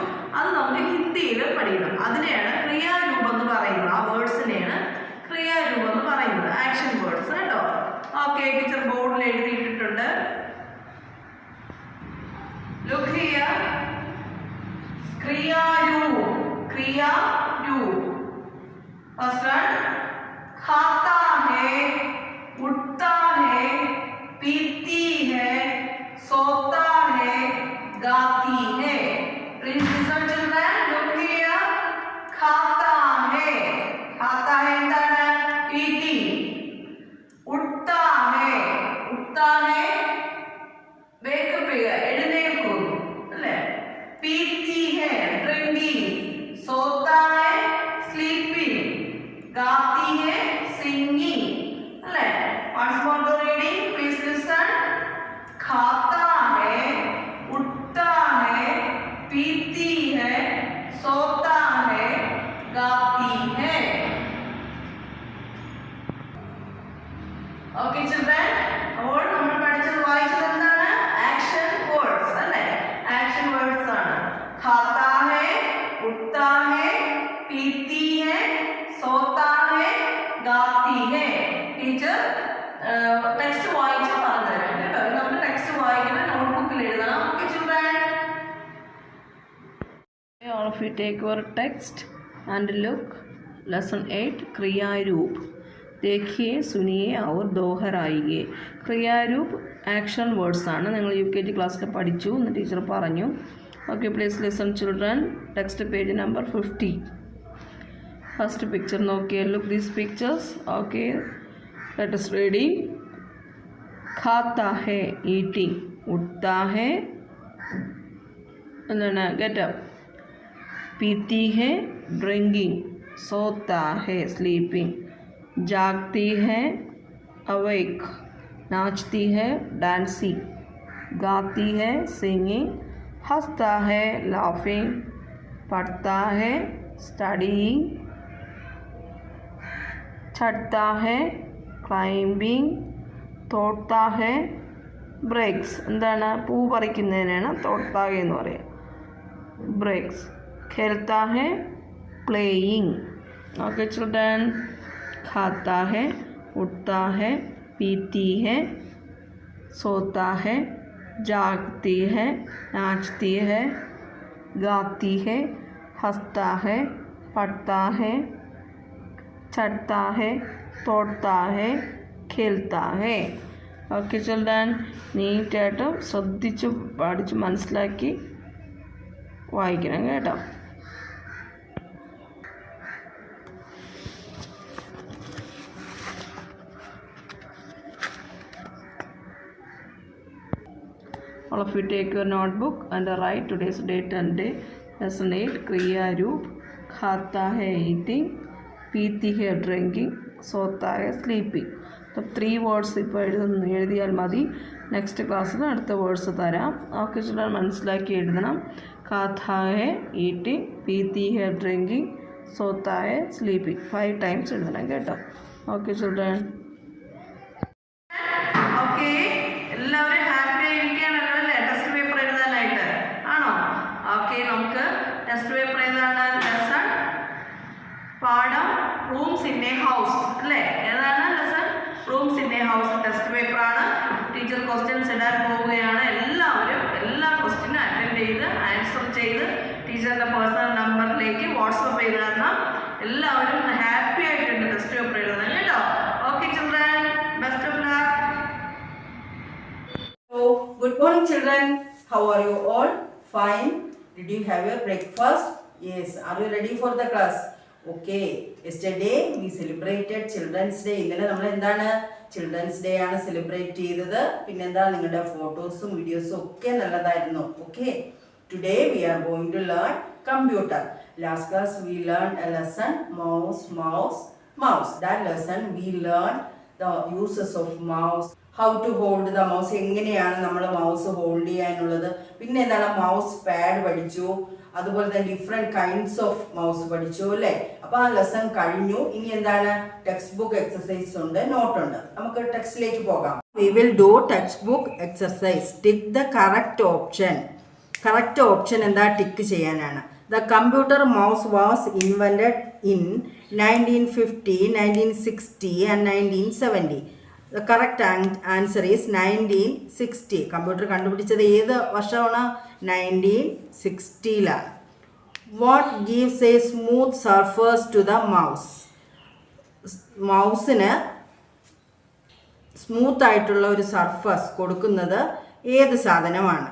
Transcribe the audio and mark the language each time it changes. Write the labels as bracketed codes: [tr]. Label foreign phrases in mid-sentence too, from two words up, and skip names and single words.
[ml] അത് നമുക്ക് ഹിന്ദിയിൽ പഠിക്കണം. അതിനെയാണ് ക്രിയാരൂപം എന്ന് പറയുന്നത്. ആ വേർഡ്സിനെയാണ് ക്രിയാരൂപം എന്ന് പറയുന്നത്. [en] action words [ml] കേട്ടോ. ഓക്കെ, ടീച്ചർ ബോർഡിൽ എഴുതിയിട്ടുണ്ട്. [en] look here. ക്രിയാരൂപ്. first one, [hi] खाता है, उठता है, पीती है, सोता है, गाती है. [en] Listen children, look here. [hi] खाता है എന്താണ്? [ml] eating. [hi] उठता है [en] wake up [ml] ചെയ്യുക, എഴുന്നേൽക്കുന്നു അല്ലേ? [hi] पीती है drinking. [en] singing. അല്ലേ? Once more the reading, please listen. [hi] खाता है, उठता है, पीती है, सोता है, गाती है. [en] Okay children, [ml] അപ്പോൾ നമ്മൾ പഠിച്ചത് വായിച്ചത് എന്താണ്? [en] action words [ml] അല്ലേ? [en] action words [ml] ആണ്. खाता है, उठता है, पीती है, सोता है, गाती है. [en] teacher text [ml] വായിച്ച് പറഞ്ഞു തരാം കേട്ടോ. നമുക്ക് ടെക്സ്റ്റ് വായിക്കണം, നോട്ട്ബുക്കിൽ എഴുതണം. [en] okay children? All of you take your text and look. [hi] Lesson 8 क्रियारूप. देखिए सुनिए और दोहराइए. [ml] ക്രിയാരൂപ് [en] action words [ml] ആണ്. നിങ്ങൾ UKG ക്ലാസ്സിൽ പഠിച്ചു എന്ന് ടീച്ചർ പറഞ്ഞു. [en] okay please listen children. text page number 50. first picture നോക്കിയേ. look these pictures. ഓക്കെ let us reading. [hi] खाता है eating, उठता है [en] get up, [hi] पीती है drinking, सोता है sleeping, जागती है awake, नाचती है dancing, गाती है singing, हंसता है laughing, पढ़ता है studying, चढ़ता है ക്ലൈംബിങ്, तोड़ता है ബ്രേക്സ്. എന്താണ്? [ml] പൂ പറിക്കുന്നതിനാണ് തോട്ടാഹെ എന്ന് പറയുക. [hi] ബ്രേക്സ്. खेलता है പ്ലേയിങ്. [en] okay children? [hi] खाता है, उठता है, പീती है, सोता है, जागती है, नाचती है, गाती है, हंसता है, पढ़ता है, चढ़ता है, तोड़ता है, खेलता है. [en] okay children? [ml] നീറ്റായിട്ട് ശ്രദ്ധിച്ച് പഠിച്ച് മനസ്സിലാക്കി വായിക്കണം കേട്ടോ. [en] All of you take your notebook and write today's date and day. [hi] Lesson 8 क्रियारूप. खाता है eating, पीती है drinking, सोता है स्लीपिंग. [ml] അപ്പം 3 വേർഡ്സ് ഇപ്പോൾ എഴുതിയാൽ മതി. [en] next class [ml] അടുത്ത വേർഡ്സ് തരാം. [en] okay children? [ml] മനസ്സിലാക്കി എഴുതണം. [hi] खाता है eating, पीती है drinking, सोता है sleeping. [ml] 5 ടൈംസ് എഴുതണം കേട്ടോ. [en] okay children? [ml] ഓക്കെ എല്ലാവരും ഹാപ്പി ആയിരിക്കുകയാണല്ലോ അല്ലേ? [en] test paper [ml] എഴുതാനായിട്ട് ആണോ? ഓക്കെ നമുക്ക് [en] test paper [ml] ഏതാണ്? ലെസൺ പാഠം റൂംസ് ഇൻ എ ഹൗസ് അല്ലേ? ഏതാണ് ലെസൺ? റൂംസ് ഇൻ എ ഹൗസ് [en] test paper [ml] ആണ്. [en] teacher questions [ml] ഇടാൻ പോവുകയാണ്. എല്ലാവരും എല്ലാ ക്വസ്റ്റ്യനും അറ്റൻഡ് ചെയ്ത് ആൻസർ ചെയ്ത് ടീച്ചറിൻ്റെ [en] personal number [ml] വാട്സപ്പ് ചെയ്ത് തരണം. എല്ലാവരും ഹാപ്പി ആയിട്ടുണ്ട് [en] test paper [ml] എഴുതണം കേട്ടോ. [en] okay children, best of luck. Good morning children. How are you all? Fine. Did you have your breakfast? Yes. Are you ready for the class? Okay. Yesterday we celebrated Children's Day. [ml] ഇന്നലെ നമ്മൾ എന്താണ് ചിൽഡ്രൻസ് ഡേ ആണ് സെലിബ്രേറ്റ് ചെയ്തത്. പിന്നെന്താ നിങ്ങളുടെ ഫോട്ടോസും വീഡിയോസും ഒക്കെ നല്ലതായിരുന്നു. ഓക്കെ. [en] Today we are going to learn computer. Last class we learned a lesson mouse. That lesson we learned the uses of mouse. how to hold the mouse, [ml] എങ്ങനെയാണ് നമ്മൾ [en] mouse hold [ml] ചെയ്യാനുള്ളത്. പിന്നെ എന്താണ് [en] mouse pad [ml] പഠിച്ചു. അതുപോലെ തന്നെ [en] different kinds of mouse [ml] പഠിച്ചു അല്ലേ. അപ്പോൾ ആ ലെസൺ കഴിഞ്ഞു. ഇനി എന്താണ്? [en] text book exercise [ml] ഉണ്ട്, നോട്ടുണ്ട്. നമുക്ക് ടെക്സ്റ്റിലേക്ക് പോകാം. [en] we will do text book exercise. tick the correct option. correct option എന്താ? ടിക്ക് ചെയ്യാനാണ്. the computer mouse was invented in 1950, 1960 and 1970. The correct answer is 1960. [ml] കമ്പ്യൂട്ടർ കണ്ടുപിടിച്ചത് ഏത് വർഷമാണ്? [en] 1960ലാണ്. what gives a smooth surface to the mouse? [ml] മൗസിന് സ്മൂത്ത് ആയിട്ടുള്ള ഒരു സർഫസ് കൊടുക്കുന്നത് ഏത് സാധനമാണ്?